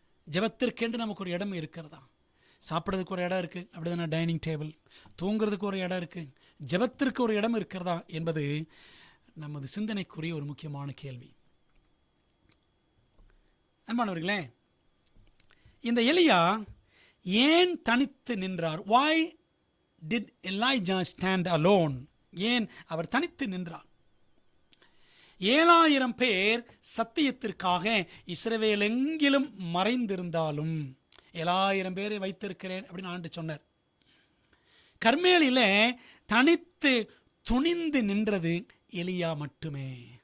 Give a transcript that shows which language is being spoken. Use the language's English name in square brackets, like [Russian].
[Tamil] ஜெபத்திற்கென்று நமக்கு ஒரு இடம் இருக்கிறதா? சாப்பிட்றதுக்கு ஒரு இடம் இருக்குது, அப்படிதானே? Dining table. தூங்குறதுக்கு ஒரு இடம் இருக்குது, ஜெபத்திற்கு ஒரு இடம் இருக்கிறதா என்பது நமது சிந்தனைக்குரிய ஒரு முக்கியமான கேள்வி. அன்பானவர்களே, இந்த எலியா ஏன் தனித்து நின்றார்? [English] Why did Elijah stand alone? [Tamil] ஏன் அவர் தனித்து நின்றார்? 7000 பேர் சத்தியத்திற்காக இஸ்ரவேல் எங்கிலும் மறைந்திருந்தாலும் 7000 பேரை வைத்திருக்கிறேன் அப்படின்னு ஆண்டு சொன்னார். கர்மேலிலே தனித்து துணிந்து நின்றது எலியா மட்டுமே.